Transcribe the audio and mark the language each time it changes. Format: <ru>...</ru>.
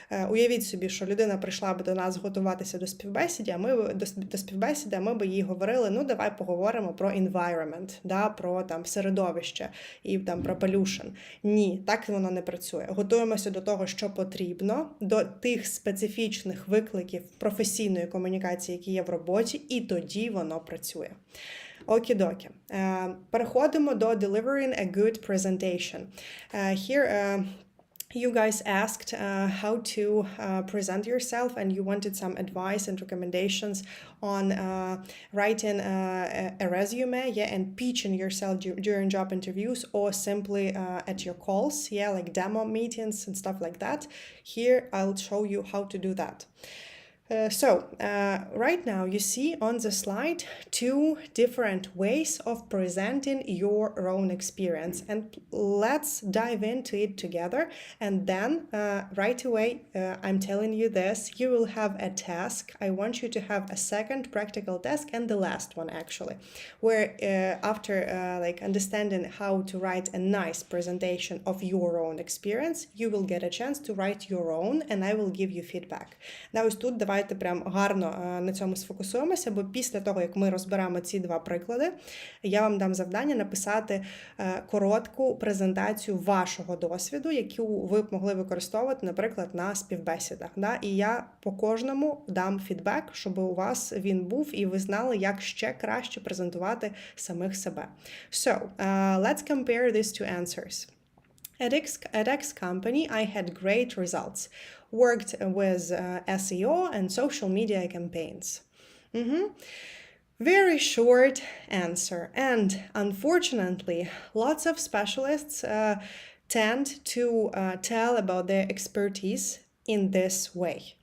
<uk>Уявіть собі, що людина прийшла б до нас готуватися до співбесіди, а ми б їй говорили, давай поговоримо про environment, про середовище і про pollution. Ні, так воно не працює. Готуємося до того, що потрібно, до тих специфічних викликів професійної комунікації, які є в роботі, і тоді воно працює. Окі-докі. Переходимо до</uk> <en>delivering a good presentation. Here you guys asked how to present yourself, and you wanted some advice and recommendations on writing a resume, and pitching yourself during job interviews or simply at your calls, like demo meetings and stuff like that. Here I'll show you how to do that. Right now you see on the slide 2 different ways of presenting your own experience, and let's dive into it together. And then right away, I'm telling you this, you will have a task. I want you to have a second practical task, and the last one actually, where after like understanding how to write a nice presentation of your own experience, you will get a chance to write your own, and I will give you feedback. Now,</en> <uk>ось тут давайте прям гарно на цьому сфокусуємося, бо після того, як ми розберемо ці 2 приклади, я вам дам завдання написати коротку презентацію вашого досвіду, яку ви б могли використовувати, наприклад, на співбесідах. Да? І я по кожному дам фідбек, щоб у вас він був і ви знали, як ще краще презентувати самих себе.</uk> <en>So, let's compare these 2 answers. At X company, I had great results. Worked with SEO and social media campaigns. Very short answer. And unfortunately, lots of specialists tend to tell about their expertise in this way.</en>